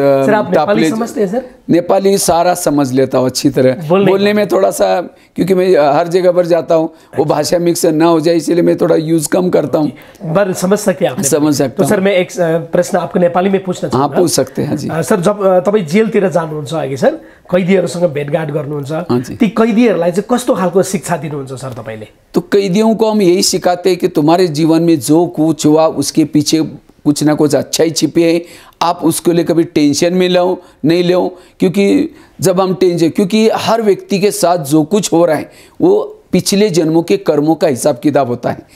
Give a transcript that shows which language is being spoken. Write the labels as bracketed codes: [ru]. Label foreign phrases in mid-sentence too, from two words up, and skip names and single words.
[hi] नेपाली समझते हैं सर? नेपाली सारा समझ लेता हूँ अच्छी तरह। बोलने में थोड़ा सा, क्योंकि मैं हर जगह पर जाता हूँ, वो भाषा मिक्स ना हो जाए, इसीलिए मैं थोड़ा यूज कम करता हूँ। पर समझ सकते हैं आप? समझ सकता हूँ। तो सर मैं एक प्रश्न आपको नेपाली में पूछना चाहूँगा। हाँ, पूछ सकते हैं जी। [ne] सर, जब तपाईँ जेलतिर जानुहुन्छ अघि सर, कैदीहरूसँग भेटघाट गर्नुहुन्छ, ती कैदीहरूलाई चाहिँ कस्तो खालको शिक्षा दिनुहुन्छ सर तपाईँले? [hi] तो कैदियों को हम यही सिखाते हैं कि तुम्हारे जीवन में जो कुछ हुआ उसके पीछे कुछ ना कुछ अच्छा ही छिपे है। आप उसके लिए कभी टेंशन में नहीं लो, क्योंकि जब हम क्योंकि हर व्यक्ति के साथ जो कुछ हो रहा है वो पिछले जन्मों के कर्मों का हिसाब किताब होता है।